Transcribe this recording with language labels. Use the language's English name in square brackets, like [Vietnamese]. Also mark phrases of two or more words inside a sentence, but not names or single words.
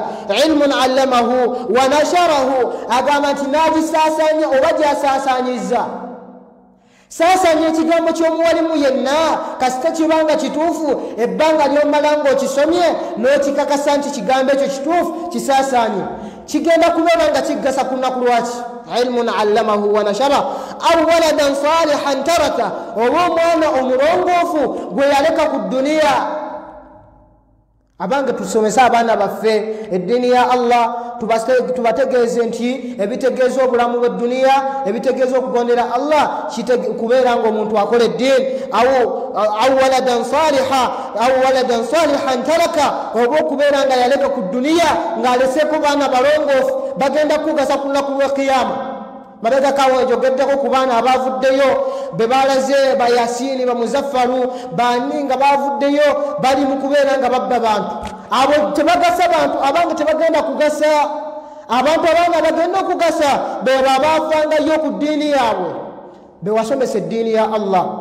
[Arabic] علم علمه ونشره, [Ganda] agamba nti n'agisaasaanya oba gy'asaasaanyiza. Saasaanya ekigambo ky'omuwalimu yenna kasita kibanga kituufu, ebbanga ly'omala ng'okisomye n'okikakasa nti kigambo ekyo kituufu, kisaasaanye, kigenda kubeera nga kiggasa ku nnaku lwaki? [Arabic] علم علمه ونشر أو ولدا صالحا ترك, [Ganda] oba omwana omulongoofu gwe yaleka ku dduniya. Abange tusomesa abaana baffe eddiini ya Allah, tubategeeze nti ebitegeeza obulamu bw'edduniya, ebitegeeza okugondera Allah kubeera ng'omuntu akola eddiini. [Arabic] أو ولدا صالحا ترك, [Ganda] oba okubeera nga yaleka ku dduniya ng'aleseeko baana balongoofu bagenda kugasa ku lunaku lw'ekiyama. Mabega kawo njogeddeko ku baana abavuddeyo be balaze ba Yasini ba Muzaffaru bani nga bavuddeyo bali mu kubeera nga babba bantu abo tebagasa bantu abange tebagenda kugasa abantu abanga bagenda okugasa be babavangayo ku ddiini yaabwe be wasomesa eddiini ya Allah.